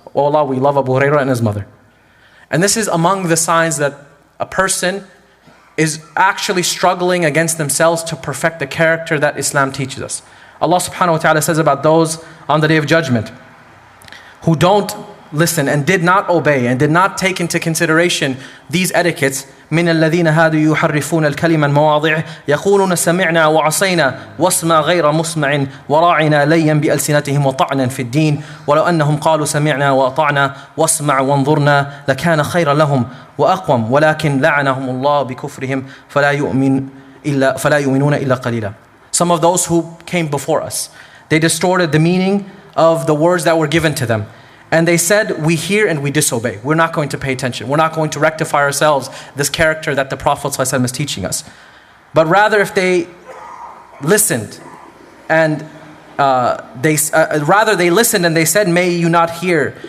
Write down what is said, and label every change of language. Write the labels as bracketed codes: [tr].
[en] Oh Allah, we love Abu Hurairah and his mother. And this is among the signs that a person is actually struggling against themselves to perfect the character that Islam teaches us. Allah subhanahu wa ta'ala says about those on the day of judgment who don't listen and did not obey and did not take into consideration these etiquettes. [ar] من الذين هادوا يحرفون الكلمة مواضعه يقولون سمعنا وعصينا واسمع غير مسمع وراعنا ليا بألسنتهم وطعنا في الدين ولو أنهم قالوا سمعنا وأطعنا واسمع وانظرنا لكان خيرا لهم وأقوم ولكن لعنهم الله بكفرهم فلا يؤمنون إلا قليلا. [en] Some of those who came before us, they distorted the meaning of the words that were given to them. And they said, we hear and we disobey. We're not going to pay attention. We're not going to rectify ourselves, this character that the Prophet ﷺ is teaching us. But rather, if they listened and they listened and they said, may you not hear.